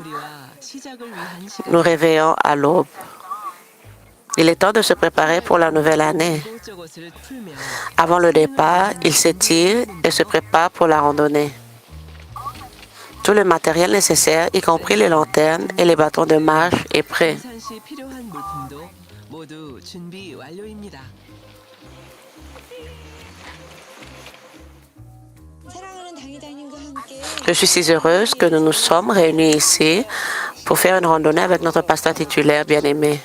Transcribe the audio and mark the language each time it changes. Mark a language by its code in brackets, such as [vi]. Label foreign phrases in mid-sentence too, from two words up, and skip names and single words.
[fr] Nous réveillons à l'aube. Il est temps de se préparer pour la nouvelle année. Avant le départ, ils s'étirent et se préparent pour la randonnée. Tout le matériel nécessaire, y compris les lanternes et les bâtons de marche, est prêt. [ko] 등산 시 필요한 물품도 모두 준비 완료입니다. [fr] Je suis si heureuse que nous nous sommes réunis ici pour faire une randonnée avec notre pasteur titulaire bien-aimé.